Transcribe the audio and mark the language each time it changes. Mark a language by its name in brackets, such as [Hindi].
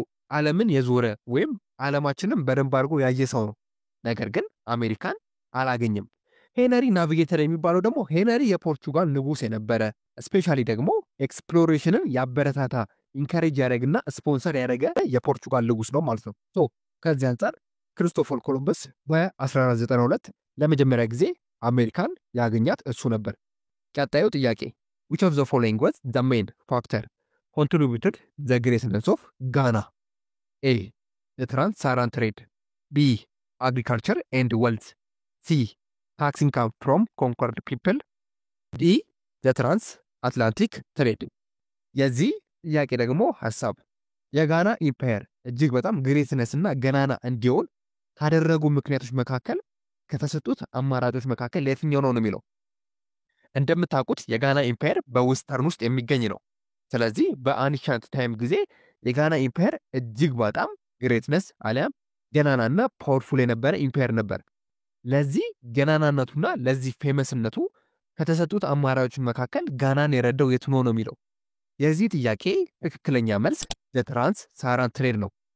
[Amharic] ዓለምን የዞረ ወይም ዓለማችንን በደንብ አድርጎ ያየ ሰው ነው። ነገር ግን አሜሪካን አላገኘም። ሄነሪ ናቪጌተር የሚባለው ደግሞ ሄነሪ የፖርቹጋል ንጉስ የነበረ ስፔሻሊ ደግሞ ኤክስፕሎሬሽንን ያበረታታ ኢንካሬጅ ያደረግና ስፖንሰር ያደረገ የፖርቹጋል ንጉስ ነው ማለት ነው። ከዚህ አንጻር ክርስቶፈር ኮሎምበስ በ1492 ለመጀመሪያ ጊዜ አሜሪካን ያገኛት እሱ ነበር። ቀጣዩ ጥያቄ [English] which of the following was the main factor contributed the greatness of Ghana? A. The trans-Saharan trade. B. Agriculture and wealth. C. Tax income from conquered people. D. The trans-Atlantic trade. [Amharic] የዚህ ጥያቄ ደግሞ ሐሳብ የጋና ኢምፓየር እጅግ በጣም ግሬትነስ እና ገናና እንዲሆን ካደረጉ ምክንያቶች መካከል ከተሰጡት አማራጮች መካከል ለየትኛው ነው የሚለው። እንደምታውቁት የጋና ኢምፓየር በዌስተርን ውስጥ የሚገኝ ነው። ስለዚህ በአንሻንት ታይም ጊዜ የጋና ኢምፓየር እጅግ በጣም ግሬትነስ አሊያም ገናናና ፓወርፉል የነበረ ኢምፓየር ነበር። ለዚህ ገናናነቱና ለዚህ ፌመስነቱ ከተሰጡት አማራጮች መካከል ጋናን የረዳው የቱ ነው የሚለው። የዚህ ጥያቄ ትክክለኛ መልስ የትራንስ ሳሃራን ትሬድ ነው።